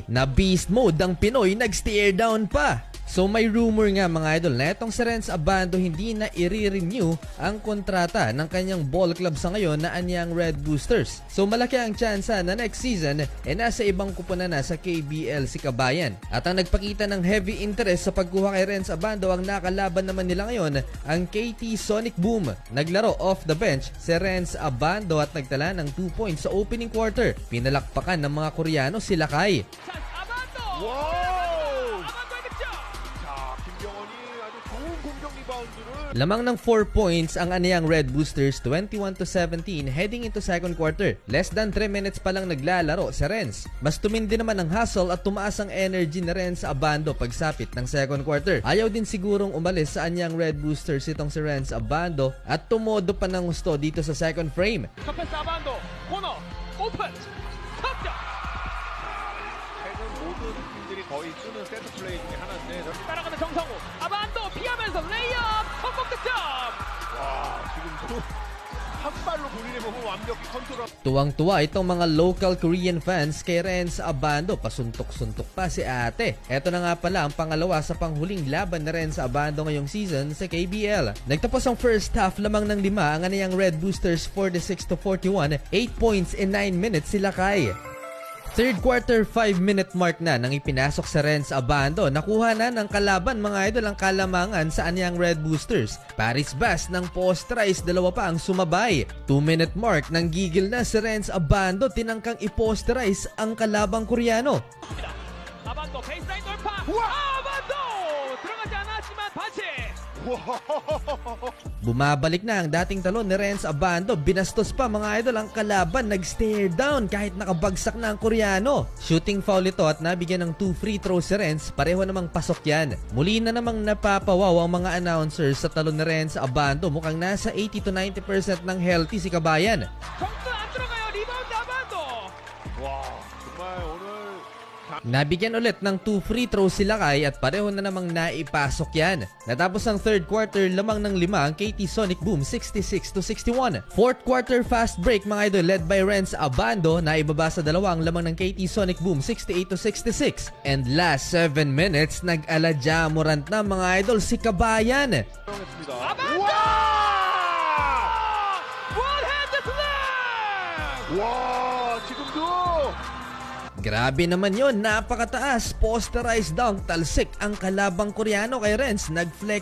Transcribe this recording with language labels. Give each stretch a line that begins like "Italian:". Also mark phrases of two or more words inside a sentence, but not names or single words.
Filipino: Na
English: beast mode
Filipino: ang Pinoy, nag-steer down pa. So may rumor nga mga idol na itong si Renz Abando hindi na i-renew ang kontrata ng kanyang
English: ball club
Filipino: sa ngayon na anyang Red Boosters. So malaki ang tsansa na
English: next season
Filipino: nasa ibang kupunan na sa KBL si Kabayan. At ang nagpakita ng
English: heavy interest
Filipino: sa pagkuha kay Renz Abando, ang nakalaban naman nila ngayon ang KT Sonic Boom. Naglaro
English: off the bench
Filipino: si Renz Abando at nagtala ng 2 points sa
English: opening quarter.
Filipino: Pinalakpakan ng mga Koreano si Lakay. Lamang ng 4 points ang aniyang Red Boosters, 21-17
English: heading into second quarter. Less than 3 minutes
Filipino: pa lang naglalaro si Renz. Mas tumindi naman ang hustle at tumaas ang energy na Renz Abando pagsapit ng
English: second quarter.
Filipino: Ayaw din sigurong umalis sa aniyang Red Boosters itong si Renz Abando at tumodo pa ng gusto dito sa
English: second frame. Abando, corner, open,
Korean: 탑장. 최근 모든 팀들이 거의 쓰는
English: set play
Korean: 중에 하나인데 따라가는 정성우, 아반도 피하면서 레이업 성공 득점. 와 지금도 한 발로 본인의 몸을 완벽히 컨트롤.
Filipino: Tuwang-tuwa itong mga
English: local Korean fans
Filipino: kay Renz Abando. Pasuntok-suntok pa si ate. Eto na nga pala ang pangalawa sa panghuling laban ni Renz Abando ngayong season sa KBL. Nagtapos ang
English: first half
Filipino: lamang ng 5 ang aniyang Red Boosters, 46-41,
English: 8 points in 9 minutes
Filipino: sila kay.
English: Third quarter 5-minute mark
Filipino: na nang ipinasok sa Renz Abando. Nakuha na ng kalaban mga idol ang kalamangan sa anyang Red Boosters. Paris Bass ng posterize, dalawa pa ang sumabay.
English: 2-minute mark
Filipino: nang gigil na si Renz Abando, tinangkang i-posterize ang kalabang Koreano. 아반도 베이스라인 돌파. 아반도 들어가지 않았지만 반칙. Bumabalik na ang dating talon ni Renz Abando. Binastos pa mga idol ang kalaban, nag-
English: stare down
Filipino: kahit nakabagsak na ang Koreano.
English: Shooting foul
Filipino: ito at nabigyan ng
English: 2 free throws
Filipino: si Renz, pareho namang pasok yan. Muli na namang napapawaw ang mga announcers sa talon ni Renz Abando. Mukhang nasa 80-90% ng healthy si Kabayan. 정수 안 들어가요. 리바운드 아반도. 와 정말 오늘 Nabigyan ulit ng
English: 2 free throws
Filipino: si Lakay at pareho na namang naipasok yan. Natapos ang
English: third quarter,
Filipino: lamang ng 5 ang KT Sonic Boom, 66-61.
English: Fourth quarter fast break
Filipino: mga idol
English: led by Renz Abando,
Filipino: na ibaba sa 2 ang lamang ng KT Sonic Boom, 68-66.
English: And last 7 minutes,
Filipino: nag-aladya Morant na mga idol si Kabayan.
Korean: 했습니다. 아반도.
English: one-hand slam.
Korean: 와 지금도
Filipino: Grabe naman yon, napakataas,
English: posterized dunk,
Filipino: talsik ang kalabang Koreano kay Renz, nag-flex